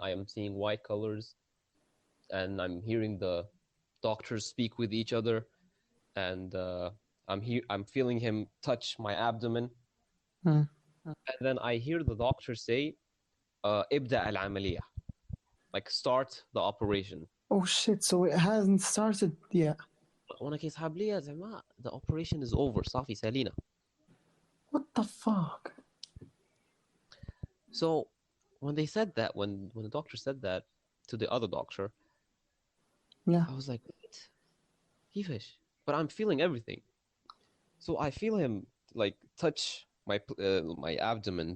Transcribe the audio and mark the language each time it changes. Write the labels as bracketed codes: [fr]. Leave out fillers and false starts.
[en] I am seeing white colors, and I'm hearing the doctors speak with each other, and I'm feeling him touch my abdomen. Mm. And then I hear the doctor say, [ar] "Ibda al-amaliyah," [en] like start the operation. Oh shit! So it hasn't started yet. [ar] وانا كيسحب لي يا زعما [en] the operation is over, [ar] صافي سالينا. [en] What the fuck? So when they said that, when the doctor said that to the other doctor, Yeah. I was like, what? [ar] كيفاش? [en] But I'm feeling everything. So I feel him like touch my abdomen.